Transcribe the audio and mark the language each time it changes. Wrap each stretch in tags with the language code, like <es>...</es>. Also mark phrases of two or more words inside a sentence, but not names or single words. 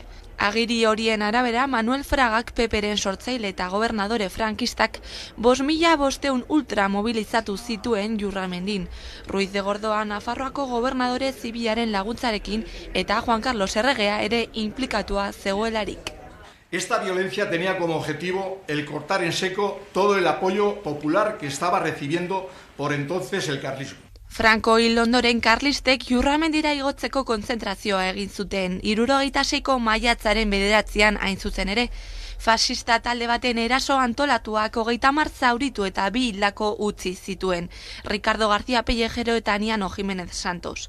<eu>Agiri horien arabera, Manuel Fragak Peperen sortzaile eta gobernadore frankistak 5.500 ultra mobilizatu zituen Jurramendin. Ruiz de Gordoa Nafarroako gobernadore zibilaren laguntzarekin eta Juan Carlos erregea ere inplikatua zegoelarik.</eu> <es>Esta violencia tenía como objetivo el cortar en seco todo el apoyo popular que estaba recibiendo por entonces el carlismo.</es> <eu>Franco hil ondoren karlistek Jurramendira igotzeko kontzentrazioa egin zuten, 76ko maiatzaren 9an hain zuzen ere. Fascista talde baten eraso antolatuak 30 zauritu eta 2 hildako utzi zituen, Ricardo García Pellejero eta Aniano Jiménez Santos.</eu>